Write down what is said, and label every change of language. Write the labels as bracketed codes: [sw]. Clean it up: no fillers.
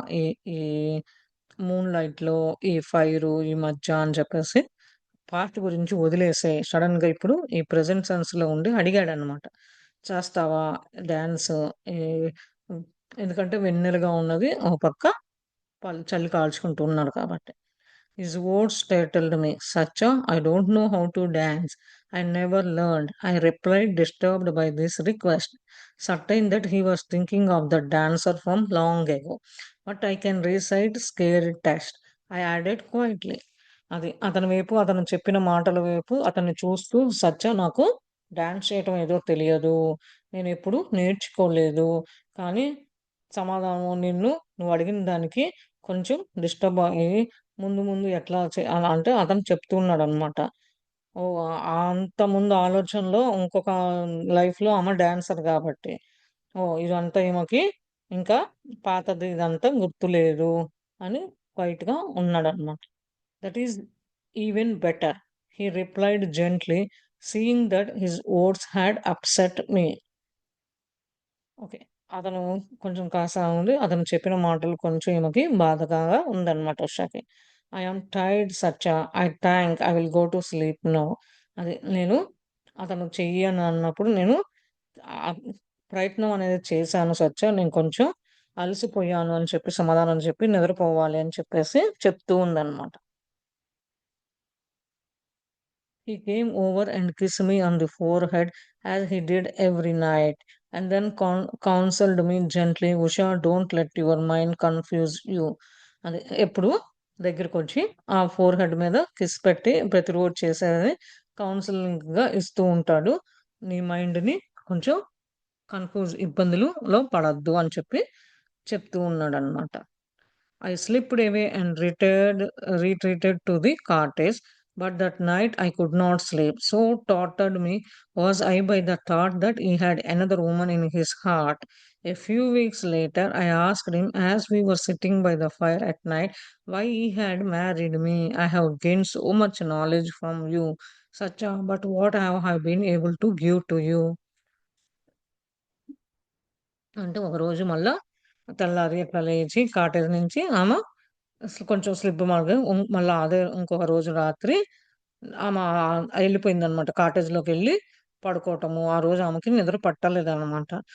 [te] ఈ ఈ మూన్‌లైట్‌లో, ఈ ఫైరు, ఈ మధ్య" అని చెప్పేసి పాస్ట్ గురించి వదిలేసేయి. సడెన్‌గా ఇప్పుడు ఈ ప్రెజెంట్ సెన్స్‌లో ఉండి అడిగాడనమాట. "చేస్తావా డాన్స్?" ఈ హ్మ్. ఎందుకంటే వెన్నెలగా ఉన్నది. ఒక పక్క చలి కాల్చుకుంటూ ఉన్నాడు కాబట్టి. [en] His words startled me. Sacha, I don't know how to dance. I never learned. I replied, disturbed by this request, certain that he was thinking of the dancer from long ago. But I can recite scared text. I added quietly. [te] అది అతని వైపు అతను చెప్పిన మాటల వైపు అతన్ని చూస్తూ సత్య నాకు డాన్స్ చేయటం ఏదో తెలియదు. నేనెప్పుడు నేర్చుకోలేదు. కానీ సమాధానం నువ్వు అడిగిన దానికి కొంచెం డిస్టర్బ్ అయ్యి ముందు ముందు ఎట్లా అలా అంటే అతను చెప్తూ ఉన్నాడనమాట. ఓహ్! అంత ముందు ఆలోచనలో ఇంకొక లైఫ్‌లో ఆమె డాన్సర్ గాబట్టి. ఓహ్! ఇదంతా ఈమెకి ఇంకా పాతది ఇదంతా గుర్తులేదు అని క్వైట్‌గా ఉన్నాడనమాట. [en] That is even better, he replied gently, seeing that his words had upset me. Okay. [te] అతను కొంచెం కాస్త ఉండి, అతను చెప్పిన మాటలు కొంచెం ఈమెకి బాధగా ఉందన్నమాట ఉషాకి. [en] I am tired such. I will go to sleep now. [te] అది నేను అతను చెయ్యి అని అన్నప్పుడు నేను ఆహ్, ప్రయత్నం అనేది చేశాను సచ్చ. నేను కొంచెం అలసిపోయాను అని చెప్పి సమాధానం చెప్పి నిద్రపోవాలి అని చెప్పేసి చెప్తూ ఉందన్నమాట. [en] He came over and kissed me on the forehead as he did every night, and then counseled me gently, Usha, don't let your mind confuse you. [te] అది ఎప్పుడు దగ్గరకొచ్చి ఆ ఫోర్‌హెడ్ మీద కిస్ పెట్టి ప్రతిరోజు చేసేది కౌన్సెలింగ్‌గా ఇస్తూ ఉంటాడు. నీ మైండ్‌ని కొంచెం ఇబ్బందులులో పడొద్దు అని చెప్పి చెప్తూ ఉన్నాడనమాట. [en] I slipped away and retreated to the cottage, but that night I could not sleep. So tortured me was I by the thought that he had another woman in his heart. A few weeks later, I asked him as we were sitting by the fire at night why he had married me. I have gained so much knowledge from you, Sacha, but what have I been able to give to you? [te] అంటే ఒకరోజు మళ్ళా తెల్లారి ఇట్లా లేచి cottage నుంచి ఆమె కొంచెం slip మార్గం మళ్ళా అదే ఇంకొక రోజు రాత్రి ఆమె ఎళ్ళిపోయిందనమాట. కాటేజ్‌లోకెళ్ళి పడుకోవటము. ఆ రోజు ఆమెకి నిద్ర పట్టలేదనమాట.